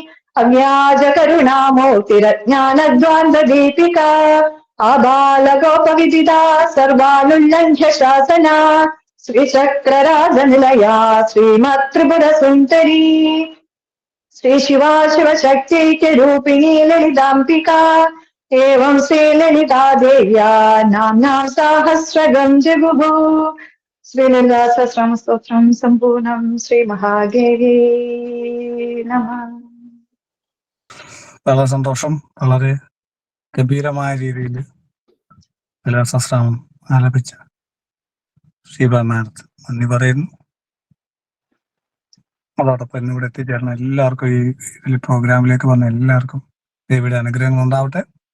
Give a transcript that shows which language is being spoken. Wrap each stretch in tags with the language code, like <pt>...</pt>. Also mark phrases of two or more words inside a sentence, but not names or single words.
<sa>अव्याजकरुणामूर्तिरज्ञानद्वान्ददीपिका आबालगोपविदिता सर्वानुल्लङ्घ्य शासना श्रीचक्रराजनिलया श्रीमत्त्रिपुरसुन्दरी श्रीशिवा शिवशक्त्यैक्यरूपिणी ललिताम्बिका एवं श्रीललिता देव्या नाम्नां सहस्रगं जगुः श्रीललितासहस्रनामस्तोत्रं सम्पूर्णं श्रीमहादेवी नमः.</sa> <ml>വളരെ സന്തോഷം. വളരെ ഗംഭീരമായ രീതിയിൽ ലളിതാ സഹസ്രനാമം ആലപിച്ച ഷീബ മാഡത്തിന് നന്ദി പറയുന്നു. അതോടൊപ്പം ഇന്ന് ഇവിടെ എത്തിച്ചേർന്ന എല്ലാവർക്കും ഈ പ്രോഗ്രാമിലേക്ക് വന്ന എല്ലാവർക്കും ദേവിയുടെ അനുഗ്രഹങ്ങൾ ഉണ്ടാവട്ടെ.</ml>